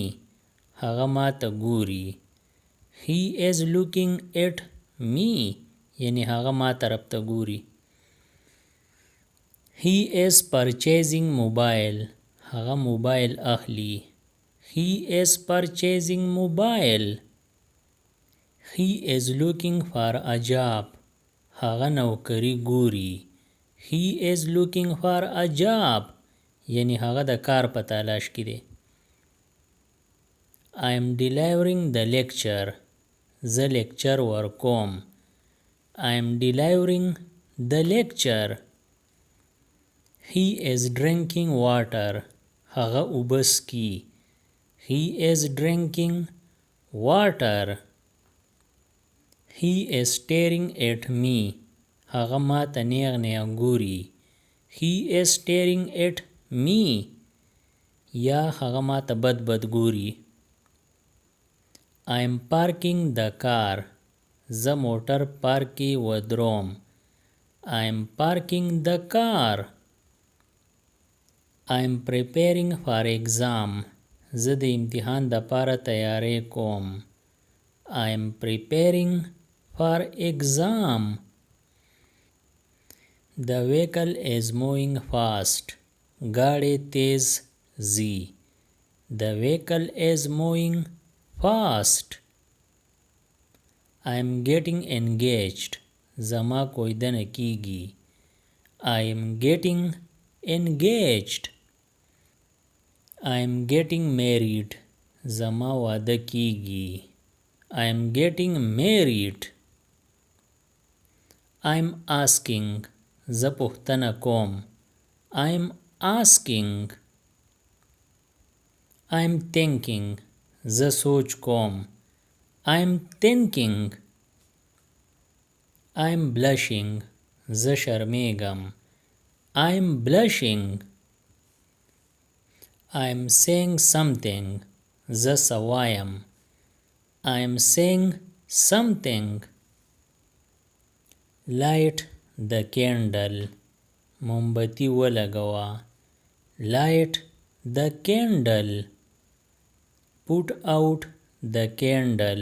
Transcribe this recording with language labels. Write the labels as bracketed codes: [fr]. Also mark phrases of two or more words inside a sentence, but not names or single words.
[ps] هغه ما ته ګوري. [en] He is looking at me. [ps] یعنی هغه ما طرف ته ګوري. [en] He is purchasing mobile. [ps] هغه موبایل اخلي. [en] He is purchasing mobile. He is looking for a job. [ps] هغه نوکری ګوري. [en] He is looking for a job. [ps] یعنی هغه د کار په تلاش کې دی. [en] I am delivering the lecture. [ps] زه لیکچر ورکوم. [en] I am delivering the lecture. He is drinking water. [ps] هغه اوبه څښي. [en] He is drinking water. He is staring at me. [ps] هغه ما ته نیغ نیغ ګوري. [en] He is staring at me. [ps] یا هغه ما ته بد بد ګوري. [en] I am parking the car. [ps] زه موټر پارک کې ودروم. [en] I am parking the car. I am preparing for exam. [ps] زه د امتحان دپاره تیاری کوم. [en] I am preparing for exam. The vehicle is moving fast. [ps] ګاډی تېز ځي. [en] The vehicle is moving fast. I am getting engaged. [ps] زما کویدنه کیږي. [en] I am getting engaged. I am getting married. [ps] زما واده کیږي. [en] I am getting married. I'm asking. [ps] زه پوښتنه کوم. [en] I'm asking. I'm thinking. [ps] زه سوچ کوم. [en] I'm thinking. I'm blushing. [ps] زه شرمیږم. [en] I'm blushing. I'm saying something. [ps] زه څه وایم. [en] I'm saying something. Light the candle. [ps] مومبتی ولګوه. [en] Light the candle. Put out the candle.